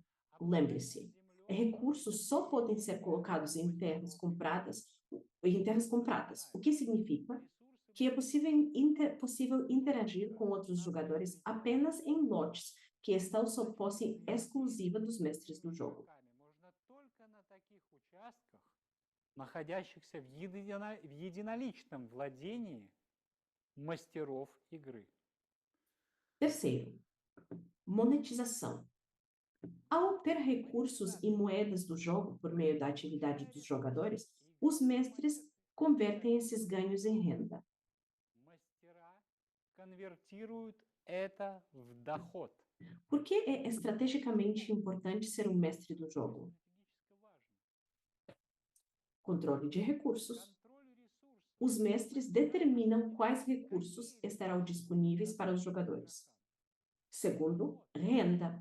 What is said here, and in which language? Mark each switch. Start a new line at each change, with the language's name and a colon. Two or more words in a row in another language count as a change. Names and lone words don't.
Portuguese: Lembre-se, recursos só podem ser colocados em terras compradas, o que significa que é possível interagir com outros jogadores apenas em lotes que estão sob posse exclusiva dos mestres do jogo.
Russian: Находящихся в единоличном владении мастеров игры.
Portuguese: Terceiro, monetização. Ao ter recursos e moedas do jogo por meio da atividade dos jogadores, os mestres convertem esses ganhos em renda.
Russian: Мастера конвертируют это в доход.
Portuguese: Por que é estrategicamente importante ser um mestre do jogo? Controle de recursos. Os mestres determinam quais recursos estarão disponíveis para os jogadores. Segundo, renda.